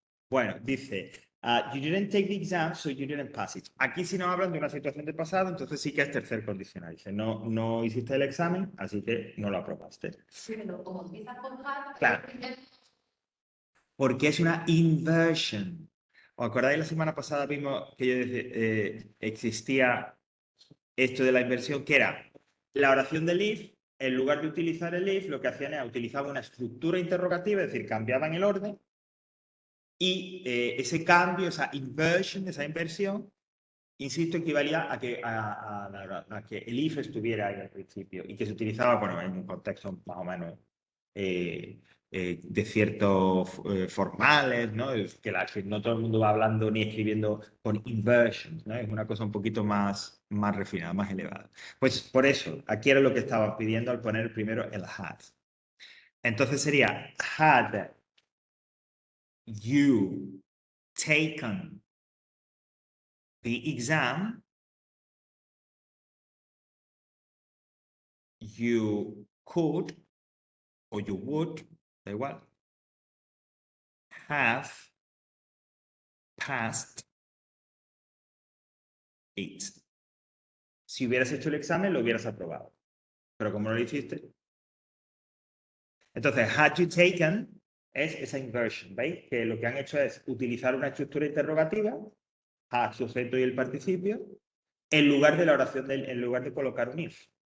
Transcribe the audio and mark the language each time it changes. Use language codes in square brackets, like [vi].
[es] Bueno, dice, [en] you didn't take the exam, so you didn't pass it. [es] Aquí si nos hablan de una situación de pasado, entonces sí que es tercer condicional. Dice, no hiciste el examen, así que no lo aprobaste. Pero como empieza con hard, Claro. Porque es una inversion. ¿Os acordáis la semana pasada vimos que yo decía, existía esto de la inversión, que era la oración del if, en lugar de utilizar el if, lo que hacían era utilizar una estructura interrogativa, es decir, cambiaban el orden, y ese cambio, esa inversion, esa inversión, insisto, equivalía a que el if estuviera ahí al principio y que se utilizaba, bueno, en un contexto más o menos de ciertos formales, ¿no? Que no todo el mundo va hablando ni escribiendo con inversions, ¿no? Es una cosa un poquito más refinada, más elevada. Pues por eso, aquí era lo que estaba pidiendo al poner primero el had. Entonces sería, [en] had you taken the exam, you could, or you would, [es] da igual, [en] have passed it. [es] Si hubieras hecho el examen, lo hubieras aprobado. Pero como no lo hiciste. Entonces, [en] had you taken [es] es esa inversion, ¿veis? Que lo que han hecho es utilizar una estructura interrogativa, had, sujeto y el participio, en lugar de la oración, en lugar de colocar un if.